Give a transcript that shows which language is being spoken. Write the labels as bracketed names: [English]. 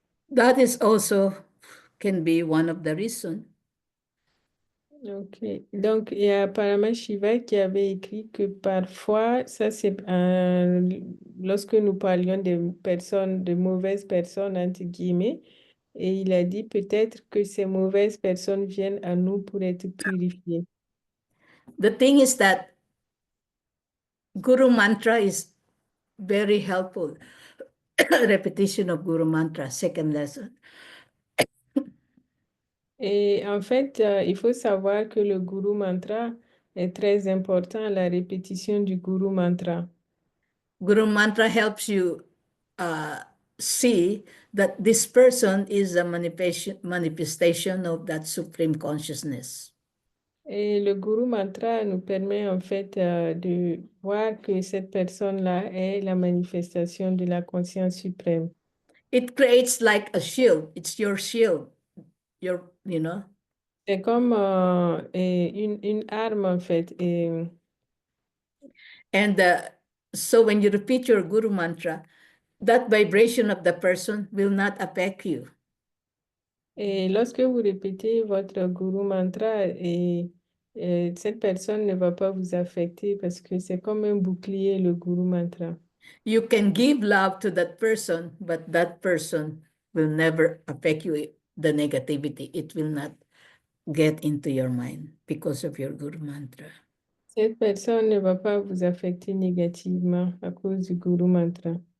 [English] That is also can be one of the reasons. Ok. [French] Donc, il y a Paramashiva qui avait écrit que parfois, ça c'est lorsque nous parlions de personnes, de mauvaises personnes, entre guillemets, et il a dit peut-être que ces mauvaises personnes viennent à nous pour être purifiées. [English] The thing is that Guru Mantra is very helpful. Repetition of Guru Mantra, second lesson. [French] Et en fait, il faut savoir que le Guru Mantra est très important, la répétition du Guru Mantra. [English] Guru Mantra helps you uh, see that this person is a manifestation of that supreme consciousness. [French] Et le Guru Mantra nous permet en fait de voir que cette personne-là est la manifestation de la conscience suprême. [English] It creates like a shield. It's your shield. You know. [French] C'est comme une arme en fait. [English] And so when you repeat your Guru Mantra, that vibration of the person will not affect you. [French] Et lorsque vous répétez votre Guru Mantra, cette personne ne va pas vous affecter parce que c'est comme un bouclier, le Guru Mantra. [English] You can give love to that person, but that person will never affect you, the negativity. It will not get into your mind because of your Guru Mantra. [French] Cette personne ne va pas vous affecter négativement à cause du Guru Mantra.